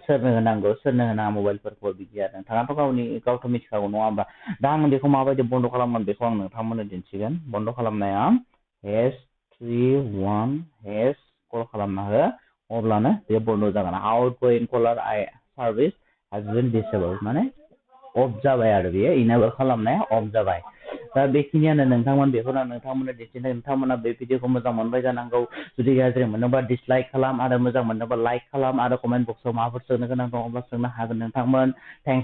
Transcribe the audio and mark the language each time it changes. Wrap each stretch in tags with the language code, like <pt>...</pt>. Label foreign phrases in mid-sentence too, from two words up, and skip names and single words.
<brx>सोरनो होनांगौ सोरनो होनाङा मबाइलफोरखौ बिदि आरो। नोंथाङाथ' गावथ' मिथिखागौ नङा होमबा? दा आं बेखौ माबायदि बन्द' खालामगोन बेखौ आं नोंथांमोननो दिन्थिगोन। बन्द' खालामनाया #321# कल खालामना हो, अब्लानो बे बन्द' जागोन।</brx> <en>outgoing caller service has been disabled</en> <brx>माने अफ जाबाय आरो बेयो इनेबल खालामनाया अफ जाबाय। दा बेखिनियानो बेखौनो नोंथांमोननो दिन्थिनाय। नोंथांमोना बे भिडिअखौ मोजां मोनबाय जानांगौ। जुदि गाज्रि मोनोबा डिसलाइक खालाम आरो मोजां मोनोबा लाइक खालाम आरो</brx> <en>comment boxao</en> <brx>माबाफोर सोंनो गोनां दङब्ला सोंनो हागोन नोंथांमोन।</brx>